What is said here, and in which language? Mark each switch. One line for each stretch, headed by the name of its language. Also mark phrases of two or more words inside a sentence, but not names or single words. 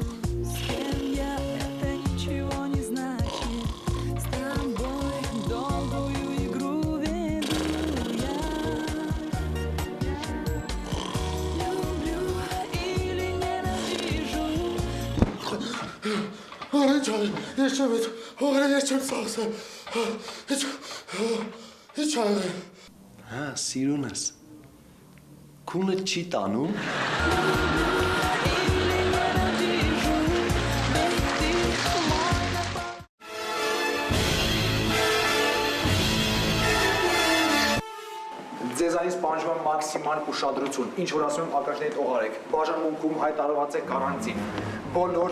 Russian: С кем я, это ничего не значит. С тобой долгую игру веду я. Люблю или ненавижу.
Armenian: Հա, սիրունս։ Քունը չի տանում։ Ձեզանից պահանջվում է մաքսիմալ ուշադրություն, ինչ որ ասում եմ ակնարկների տողարեք, բաժանմունքում հայտարարված է կարանտին, բոլոր